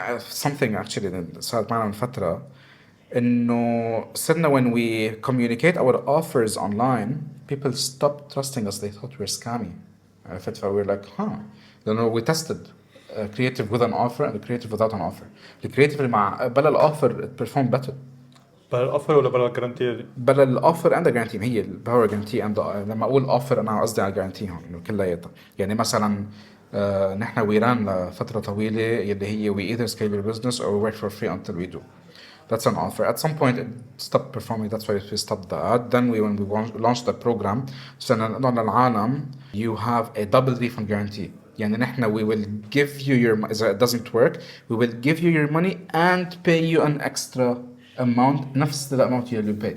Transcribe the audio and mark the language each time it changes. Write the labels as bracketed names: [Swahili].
[English] Something actually [Arabic] صارت معنا من فترة إنه صرنا [English] when we communicate our offers online people stopped trusting us. They thought we're scammy. [Arabic] عرفت؟ [English] فwe're like لأنه we tested creative with an offer and creative without an offer. [Arabic] الكرياتيف اللي مع بلا الاوفر [English] it performed better. [Arabic] بلا الاوفر ولا بلا الجارانتي؟ [English] بلا الاوفر and the guarantee. [Arabic] هي الباور جارانتي and لما اقول اوفر انا قصدي على الجارانتي هون انه كلياتها يعني مثلا نحن ويران لفتره طويله اللي هي [English] we either scale your business or we work for free until we do. That's an offer. At some point it stopped performing. That's why we stopped that. Then when we launched the program [Arabic] صرنا نقول للعالم [English] you have a double refund guarantee. [Arabic] يعني نحن [English] we will give you your إذا it doesn't work we will give you your money and pay you an extra amount نفس the amount you paid.